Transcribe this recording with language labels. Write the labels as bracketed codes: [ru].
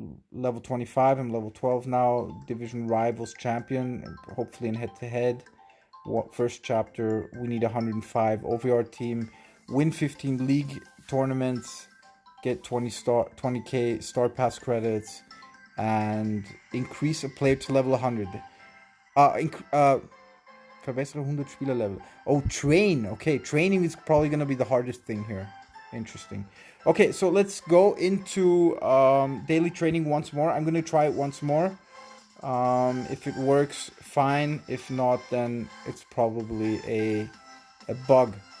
[en] Level 25, I'm level 12 now, division rivals champion, hopefully in head-to-head. First chapter, we need 105 OVR team, win 15 league tournaments, get 20k Starpass credits, and increase a player to level 100. [de] Verbessere 100 Spielerlevel. [en] Oh, train. Okay, training is probably going to be the hardest thing here. Interesting. Okay, so let's go into daily training once more. I'm going to try it once more. If it works, fine. If not, then it's probably a bug.